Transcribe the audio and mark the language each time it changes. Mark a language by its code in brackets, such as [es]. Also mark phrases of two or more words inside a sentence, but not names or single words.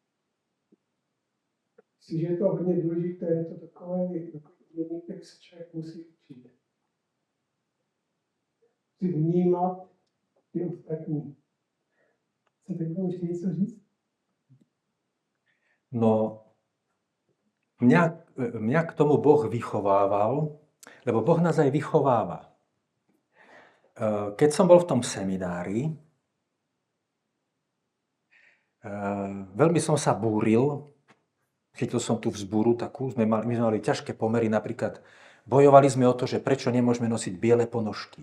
[cs] Myslím, že je to hodně důležité, je to takový umění, který se člověk musí učit. Musí vnímat ty ostatní. Chcete k tomu ještě něco říct? No, [sk] mňa k tomu Boh vychovával, lebo Boh nás aj vychováva. Keď som bol v tom seminári, veľmi som sa búril, chytil som tú vzbúru takú, my sme mali ťažké pomery, napríklad bojovali sme o to, že prečo nemôžeme nosiť biele ponožky.